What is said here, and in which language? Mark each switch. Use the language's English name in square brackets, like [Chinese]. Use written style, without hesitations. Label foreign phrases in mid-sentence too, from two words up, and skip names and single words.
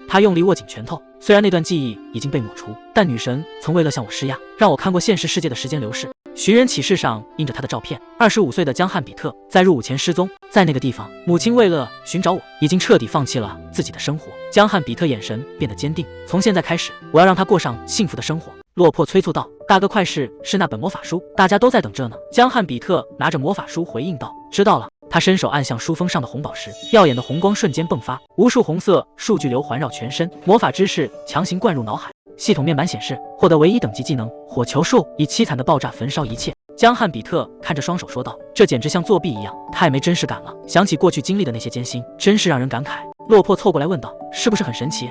[Chinese] 他用力握緊拳頭，雖然那段記憶已經被抹除，但女神曾為了向我施壓，讓我看過現實世界的時間流逝。尋人啟事上印着他的照片，25歲的江漢比特在入伍前失蹤，在那個地方，母親為了尋找我，已經徹底放棄了自己的生活。江漢比特眼神變得堅定，從現在開始，我要讓他過上幸福的生活。落魄催促道：“大哥，快是那本魔法書，大家都在等着呢。” 江漢比特拿着魔法書回應道：“知道了。” 他伸手按向書封上的紅宝石，耀眼的紅光瞬間迸发，无数紅色数據流環繞全身，魔法知識強行灌入腦海。系統面板顯示，獲得唯一等級技能火球術，以淒慘的爆炸焚燒一切。江漢比特看着雙手說道：“這簡直像作弊一樣，太沒真實感了。想起過去經歷的那些艱辛，真是讓人感慨。”落魄湊過來問道：“是不是很神奇？